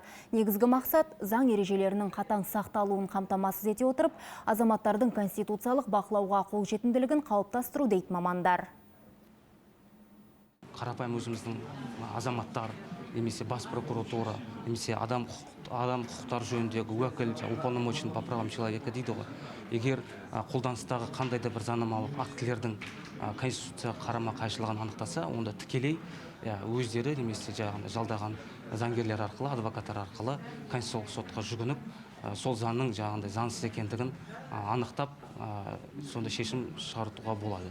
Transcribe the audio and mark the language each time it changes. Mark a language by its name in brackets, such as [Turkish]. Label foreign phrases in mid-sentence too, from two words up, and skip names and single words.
[Kazakh] Негізгі мақсат заң ережелерінің қатаң сақталуын қамтамасыз ете отырып, азаматтардың конституциялық бақылауға қолжетімділігін қалыптастыру дейді мамандар. Қарапайым өзіміздің азаматтар, немесе бас прокуратура, немесе адам құқықтар жөніндегі уәкіл, [Russian] уполномоченный по правам человека [Kazakh] дейді ғой. Егер қолданыстағы қандай да бір заңнамалық актілердің конституция қарама қайшылығын анықтаса, онда тікелей өздері немесе жалдаған заңгерлер арқылы, адвокаттар арқылы конституциялық сотқа жүгініп, сол заңның заңсыз екендігін анықтап, сонда шешім шығартуға болады.